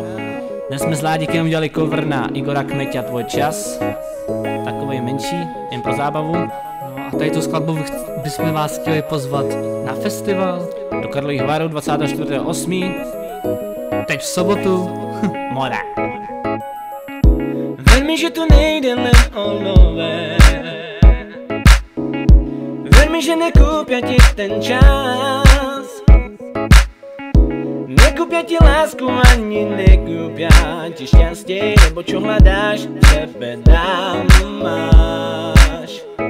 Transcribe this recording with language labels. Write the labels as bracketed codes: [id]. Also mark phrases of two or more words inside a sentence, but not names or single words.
[cs] Dnes jsme s Ládikem udělali cover na Igora Kmeťa Tvoj čas. Takový menší, jen pro zábavu. No a tady tu skladbu bychom vás chtěli pozvat na festival Do Karlových Varů 24.8. teď v sobotu. Mora. [sk] Ver mi, že tu nejde len o nové. Ver mi, že nekúpia ti ten čas. Nekúpia ti lásku ani nekúpia ti šťastie, lebo čo hľadáš, v sebe dám máš.